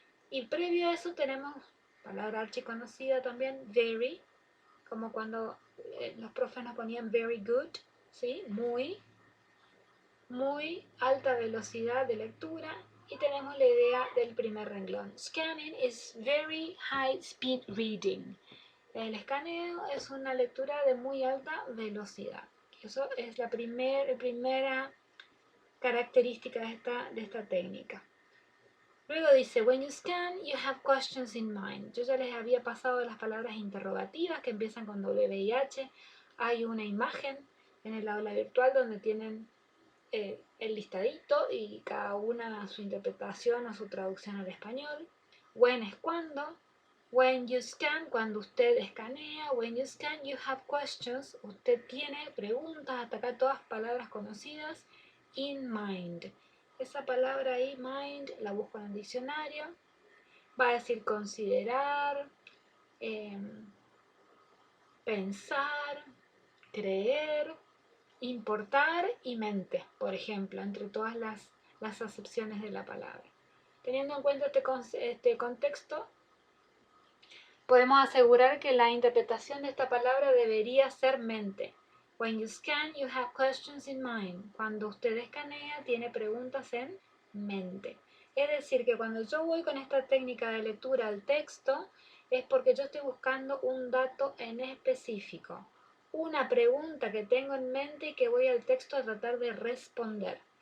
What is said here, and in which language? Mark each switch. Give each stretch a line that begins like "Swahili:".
Spanish: Y previo a eso tenemos, palabra archiconocida también, very, como cuando los profes nos ponían very good, ¿sí? Muy alta velocidad de lectura. Y tenemos la idea del primer renglón.
English: Scanning is very high speed reading.
Spanish: El escaneo es una lectura de muy alta velocidad. Eso es la primera característica de esta técnica.
English: Luego dice, when you scan, you have questions in mind.
Spanish: Yo ya les había pasado las palabras interrogativas que empiezan con WIH. Hay una imagen en el aula virtual donde tienen el listadito y cada una su interpretación o su traducción al español. When es cuando. When you scan, cuando usted escanea.
English: When you scan, you have questions.
Spanish: Usted tiene preguntas, hasta acá todas palabras conocidas. In mind. Esa palabra ahí, mind, la busco en el diccionario. Va a decir considerar, pensar, creer, importar y mente, por ejemplo, entre todas las acepciones de la palabra. Teniendo en cuenta este contexto, podemos asegurar que la interpretación de esta palabra debería ser mente.
English: When you scan, you have questions in mind.
Spanish: Cuando usted escanea, tiene preguntas en mente. Es decir, que cuando yo voy con esta técnica de lectura al texto, es porque yo estoy buscando un dato en específico. Una pregunta que tengo en mente y que voy al texto a tratar de responder.